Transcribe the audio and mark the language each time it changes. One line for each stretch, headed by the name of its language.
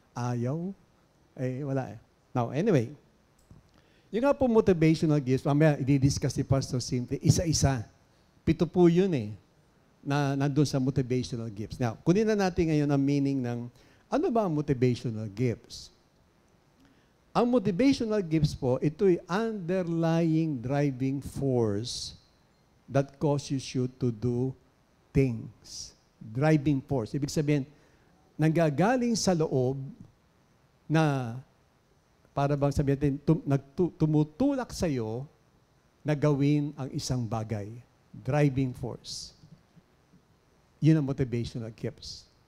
Filipino: Ayaw. Wala
English: Now, anyway,
Filipino: yung nga po motivational gifts, mamaya i-discuss si Pastor Simply, isa-isa. 7 po yun na nandun sa motivational gifts. Now, kunin na natin ngayon ang meaning ng ano ba ang motivational gifts? Ang motivational gifts po, ito'y
English: underlying driving force that causes you to do things. Driving force.
Filipino: Ibig sabihin, nanggagaling sa loob na para bang sabihin natin, tumutulak sa'yo na gawin ang isang bagay.
English: Driving force.
Filipino: Yun ang
English: motivational gifts.